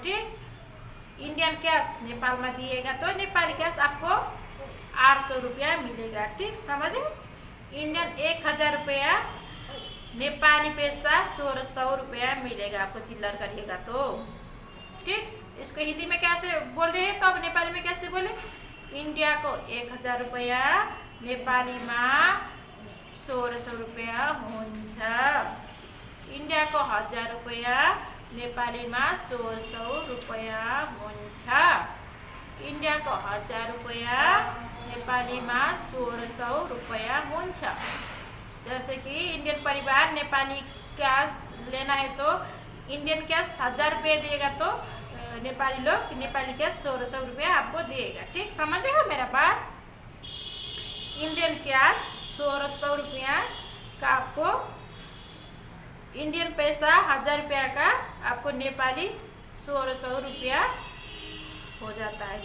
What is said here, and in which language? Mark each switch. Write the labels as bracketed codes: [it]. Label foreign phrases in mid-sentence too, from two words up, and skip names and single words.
[hi] ठीक [en] Indian cash [hi] नेपाल में दिएगा तो [en] Nepali cash [hi] आपको 800 रुपया मिलेगा। ठीक समझे। इंडियन 1000 रुपया नेपाली पैसा 1600 रुपया मिलेगा आपको चिल्लर करिएगा तो। ठीक इसको हिंदी में कैसे बोल रहे हैं तो अब नेपाली में कैसे बोले, [ne] इन्डियाको 1000 रुपैयाँ नेपालीमा 1600 रुपैयाँ हुन्छ। इन्डियाको 1000 रुपैयाँ नेपालीमा 1600 रुपैयाँ हुन्छ। इन्डियाको 1000 रुपैयाँ नेपालीमा 1600 रुपैयाँ हुन्छ। [hi] जैसे कि इंडियन परिवार नेपाली कैश लेना है तो [en] Indian cash [hi] 1000 रुपये देगा तो नेपाली लोग [en] Nepali cash [hi] 1600 रुपया आपको देगा। ठीक, समझ रहे हो मेरा बात। [en] Indian cash [hi] 1600 रुपया का आपको, इंडियन पैसा 1000 रुपया का आपको नेपाली 1600 रुपया हो जाता है।